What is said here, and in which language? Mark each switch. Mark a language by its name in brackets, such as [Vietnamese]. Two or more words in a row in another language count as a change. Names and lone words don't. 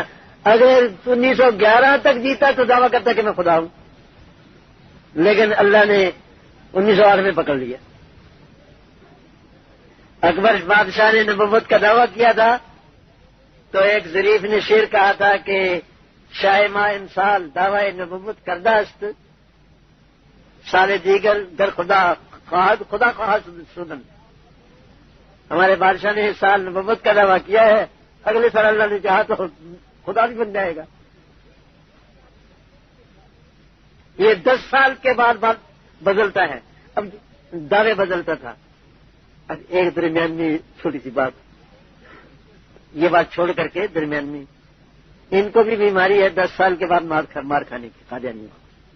[Urdu] اگر 1911 تک جیتا تو دعویٰ کرتا کہ میں خدا ہوں، لیکن اللہ نے 1908 میں پکڑ لیا۔ اکبر بادشاہ نے نبوت کا دعویٰ کیا تھا، تو ایک ظریف نے شعر کہا تھا کہ [Persian] شاہ ماہ انسال دعوی نبوت کردہ است، سال دیگر در خدا خواہد سودن۔ [Urdu] ہمارے بادشاہ نے اس سال نبوت کا دعویٰ کیا ہے، اگلے سال اللہ نے چاہا تو خدا بھی بن جائے گا۔ یہ 10 سال کے بعد بدلتا ہے، اب دعوے بدلتا تھا۔ اب ایک درمیان میں چھوٹی سی بات، یہ بات چھوڑ کر کے درمیان میں ان کو بھی بیماری ہے 10 سال کے بعد مار کھانے کی، قادیانیوں کو۔